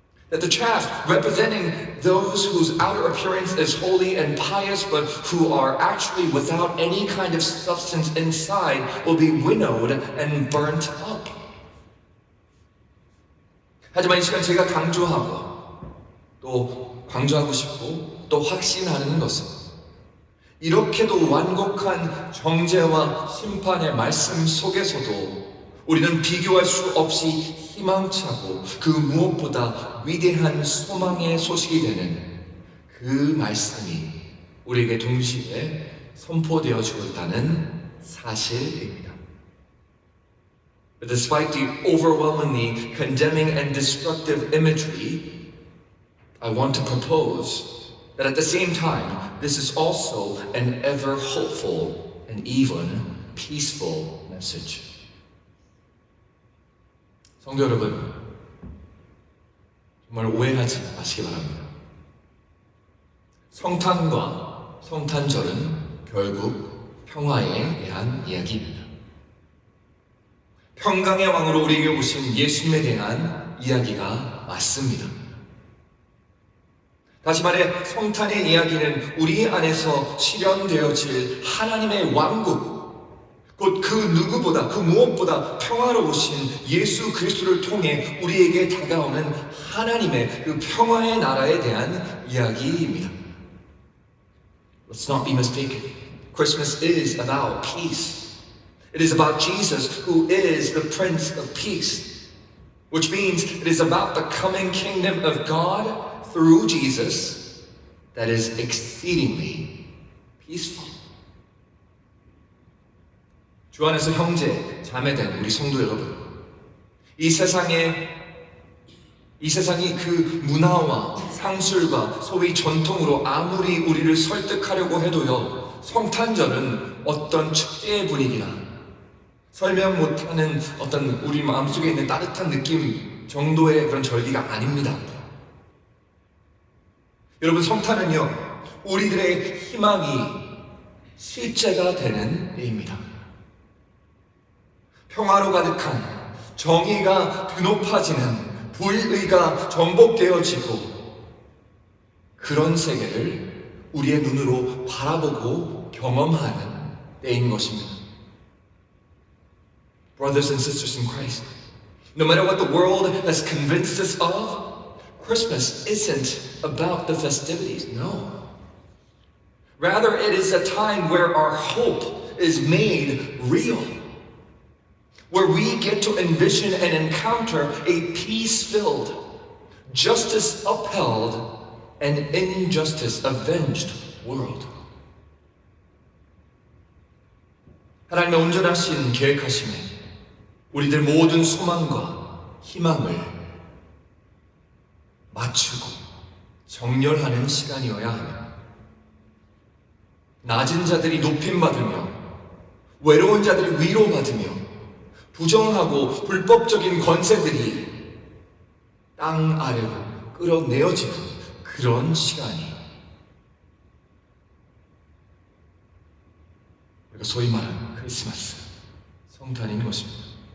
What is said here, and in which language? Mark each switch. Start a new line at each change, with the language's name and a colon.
English: That the chaff, representing those whose outer appearance is holy and pious, but who are actually without any kind of substance inside, will be winnowed and burnt up.
Korean: 하지만 이 시간 제가 강조하고 또 강조하고 싶고 또 확신하는 것은 이렇게도 완곡한 정죄와 심판의 말씀 속에서도 우리는 비교할 수 없이 희망차고 그 무엇보다 위대한 소망의 소식이 되는 그 말씀이 우리에게 동시에 선포되어지고 있다는 사실입니다.
English: But despite the overwhelmingly condemning and destructive imagery, I want to propose that at the same time, this is also an ever hopeful and even peaceful message.
Korean: 성도 여러분, 정말 오해하지 마시기 바랍니다. 성탄과 성탄절은 결국 평화에 대한 이야기입니다. 평강의 왕으로 우리에게 오신 예수님에 대한 이야기가 맞습니다. 다시 말해 성탄의 이야기는 우리 안에서 실현되어질 하나님의 왕국, 곧 그 누구보다 그 무엇보다 평화로우신 예수 그리스도를 통해 우리에게 다가오는 하나님의 그 평화의 나라에 대한 이야기입니다.
English: Let's not be mistaken. Christmas is about peace. It is about Jesus, who is the Prince of Peace, which means it is about the coming kingdom of God through Jesus that is exceedingly peaceful.
Korean: 주 안에서 형제, 자매된 우리 성도 여러분, 이 세상이 그 문화와 상술과 소위 전통으로 아무리 우리를 설득하려고 해도요, 성탄절은 어떤 축제의 분위기나 설명 못하는 어떤 우리 마음속에 있는 따뜻한 느낌 정도의 그런 절기가 아닙니다. 여러분, 성탄은요, 우리들의 희망이 실제가 되는 때입니다. 평화로 가득한 정의가 드높아지는 불의가 정복되어지고 그런 세계를 우리의 눈으로 바라보고 경험하는 때인 것입니다.
English: Brothers and sisters in Christ, no matter what the world has convinced us of, Christmas isn't about the festivities, no. Rather, it is a time where our hope is made real, where we get to envision and encounter a peace-filled, justice upheld, and injustice avenged world.
Korean: 하나님의 온전하신 계획하심에 우리들 모든 소망과 희망을 맞추고 정렬하는 시간이어야 합니다. 낮은 자들이 높임받으며 외로운 자들이 위로받으며 부정하고 불법적인 권세들이 땅 아래로 끌어내어지는 그런 시간이 우리가 소위 말하는 크리스마스 성탄인 것입니다.